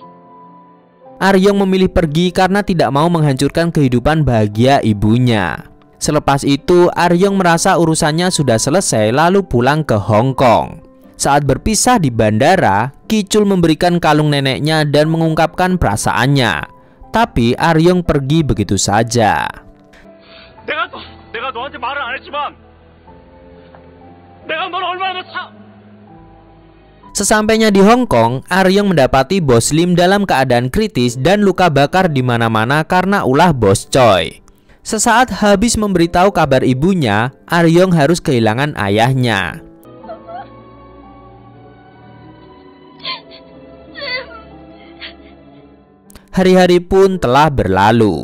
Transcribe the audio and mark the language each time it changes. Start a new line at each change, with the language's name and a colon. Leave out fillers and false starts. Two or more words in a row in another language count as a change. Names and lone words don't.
Indonesian: Aryong memilih pergi karena tidak mau menghancurkan kehidupan bahagia ibunya. Selepas itu, Aryong merasa urusannya sudah selesai lalu pulang ke Hong Kong. Saat berpisah di bandara, Ki-chul memberikan kalung neneknya dan mengungkapkan perasaannya. Tapi Aryong pergi begitu saja.
Korean: 내가 너한테 말을 안 했지만 내가 널 얼마나
Indonesian: Sesampainya di Hong Kong, Aryong mendapati Bos Lim dalam keadaan kritis dan luka bakar di mana-mana karena ulah Bos Choi. Sesaat habis memberitahu kabar ibunya, Aryong harus kehilangan ayahnya. Hari-hari pun telah berlalu.